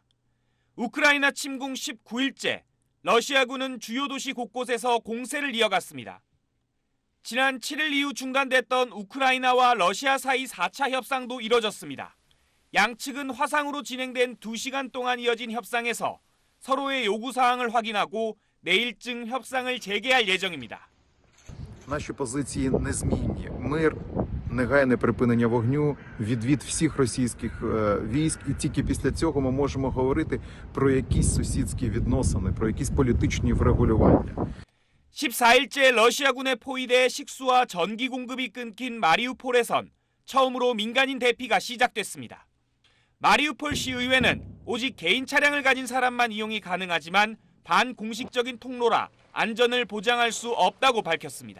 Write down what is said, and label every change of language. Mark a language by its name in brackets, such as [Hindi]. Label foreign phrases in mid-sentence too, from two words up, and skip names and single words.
[Korean] 우크라이나 침공 19일째 러시아군은 주요 도시 곳곳에서 공세를 이어갔습니다. 지난 7일 이후 중단됐던 우크라이나와 러시아 사이 4차 협상도 이뤄졌습니다. 양측은 화상으로 진행된 2시간 동안 이어진 협상에서 서로의 요구사항을 확인하고 내일쯤 협상을 재개할 예정입니다. [Ukrainian] Наші позиції незмінні. Мир, негайне припинення вогню, відвід всіх російських військ. І тільки після цього ми можемо говорити про якісь сусідські відносини, про якісь політичні врегулювання. [Korean] 14일째 러시아군의 포위돼 식수와 전기 공급이 끊긴 마리우폴에선 처음으로 민간인 대피가 시작됐습니다. 마리우폴 시의회는 오직 개인 차량을 가진 사람만 이용이 가능하지만 반공식적인 통로라 안전을 보장할 수 없다고 밝혔습니다.